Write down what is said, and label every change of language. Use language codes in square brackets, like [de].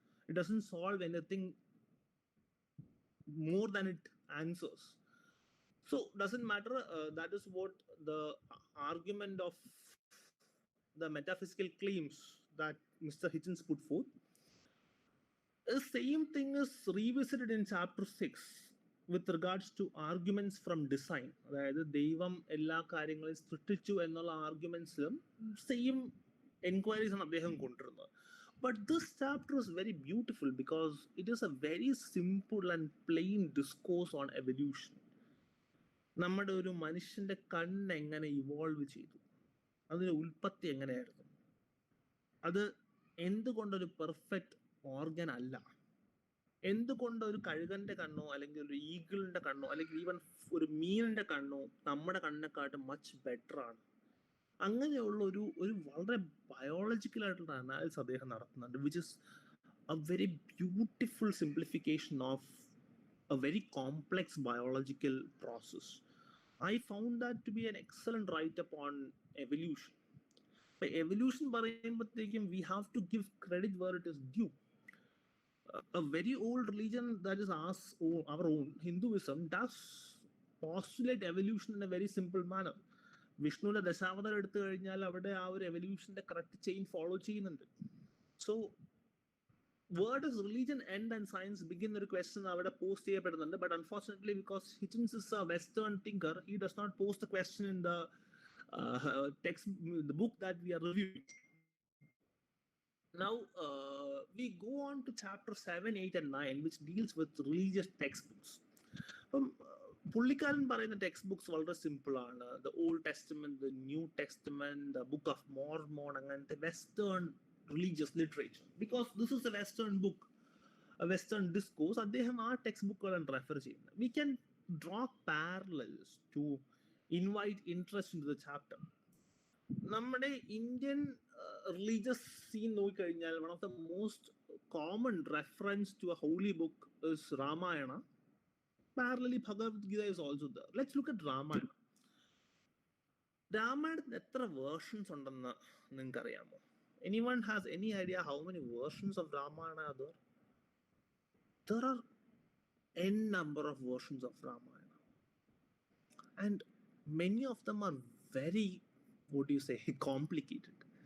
[en] It doesn't solve anything more than it answers. So doesn't matter. That is what the argument of the metaphysical claims that Mr. Hitchens put forth. The same thing is revisited in chapter 6 with regards to arguments from design. [ml] അതായത് ദൈവം എല്ലാ കാര്യങ്ങളും സൃഷ്ടിച്ചു എന്നുള്ള ആർഗ്യുമെന്റ്സിലും same enquiries ആണ് അദ്ദേഹം കൊണ്ടുവരുന്നത്. [en] But this chapter is very beautiful because it is a very simple and plain discourse on evolution. [ml] നമ്മുടെ ഒരു മനുഷ്യന്റെ കണ്ണ് എങ്ങനെ ഇവോൾവ് ചെയ്തു, അതിന്റെ ഉൽപ്പത്തി എങ്ങനെയായിരുന്നു, അത് എന്തുകൊണ്ടൊരു പെർഫെക്റ്റ് ഓർഗൻ അല്ല, എന്തുകൊണ്ട് ഒരു കഴുകന്റെ കണ്ണോ അല്ലെങ്കിൽ ഒരു ഈഗിളിന്റെ കണ്ണോ അല്ലെങ്കിൽ ഈവൻ ഒരു മീനിന്റെ കണ്ണോ നമ്മുടെ കണ്ണിനെക്കാട്ടും മച്ച് ബെറ്റർ ആണ്. അങ്ങനെയുള്ള ഒരു വളരെ ബയോളജിക്കൽ ആയിട്ടുള്ള അനാലിസിസ് അദ്ദേഹം നടത്തുന്നുണ്ട്, [en] Which is a very beautiful simplification of a very complex biological process. I found that to be an excellent write-up on evolution. By evolution [ml] പറയുമ്പോഴത്തേക്കും [en] we have to give credit where it is due. A very old religion that is our own, Hinduism, does postulate evolution in a very simple manner. [ml] വിഷ്ണുവിന്റെ ദശാവതാരം എടുത്തു കഴിഞ്ഞാൽ അവിടെ ആ ഒരു എവല്യൂഷന്റെ correct chain follow ചെയ്യുന്നുണ്ട്. [en] so where does religion end and science begin [ml] എന്നൊരു question അവിടെ post ചെയ്യപ്പെടുന്നുണ്ട്. [en] But unfortunately because Hitchens is a western thinker, he does not post the question in the text, the book that we are reviewing. Now we go on to chapter 7, 8 and 9, which deals with religious textbooks. [ml] പുള്ളിക്കാരൻ പറയുന്ന [en] Text books വളരെ simple ആണ്. The Old Testament, the New Testament, the Book of Mormon, [ml] അങ്ങനത്തെ [en] Western religious literature, because this is a western book, a western discourse. [ml] അദ്ദേഹം ആ text ബുക്കുകളാണ് refer ചെയ്യുന്നത്. [en] We can draw parallels to invite interest into the chapter. [ml] നമ്മുടെ Indian religious scene നോക്കിക്കഴിഞ്ഞാൽ [en] one of the most common reference to a holy book is Ramayana. Parallelly Bhagavad Gita is also there. Let's look at Ramayana. [ml] രാമായണത്തിന് എത്ര versions ഉണ്ടെന്ന് നിങ്ങൾക്ക് അറിയാമോ? [en] Anyone has any idea how many versions of Ramayana are there? There are n number of versions of Ramayana, and many of them are very, what do you say, complicated.